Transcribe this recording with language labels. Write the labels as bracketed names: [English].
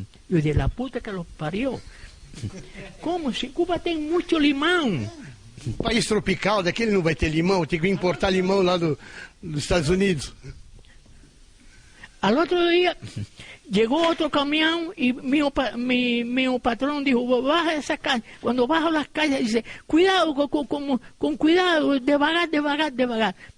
[Spanish] Yo dije, la puta que los parió. ¿Cómo? Si Cuba tiene mucho limón. [Portuguese] Um país tropical, daquele não vai ter limão, tem que importar limão lá dos Estados Unidos. [Spanish] Al otro día llegó otro camión y mi patrón dijo, baja esa calle. Cuando bajo las calles dice, cuidado, con cuidado, [Portuguese] devagar.